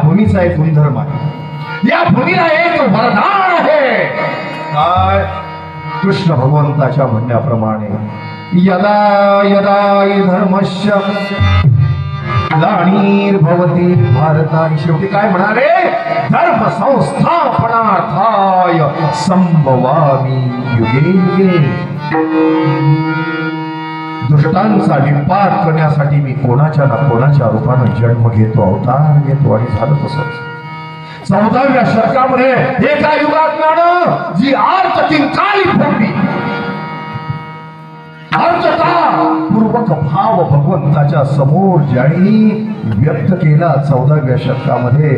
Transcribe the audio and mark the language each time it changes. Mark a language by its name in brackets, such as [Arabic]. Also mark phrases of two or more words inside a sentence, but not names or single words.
[Marathi] भूमीचा एक गुणधर्म आहे, या भूमीला एक वरदान आहे. काय? कृष्ण भगवंताच्या म्हणण्याप्रमाणे [Sanskrit] यदा यदा हि धर्मस्य ग्लानिर्भवति भारत. [Marathi] आणि शेवटी काय म्हणाले? [Sanskrit] धर्म संस्थापनार्थाय संभवामि युगे युगे. [Marathi] दुष्टांचा विपात करण्यासाठी मी कोणाच्या ना कोणाच्या रूपानं जन्म घेतो, अवतार घेतो. आणि झालं तसंच 14व्या शतकामध्ये एका युगात जी आर्तकिन काळी फोडली, अर्थता पूर्वक भाव भगवंताच्या समोर ज्याने व्यक्त केला 14व्या शतकामध्ये.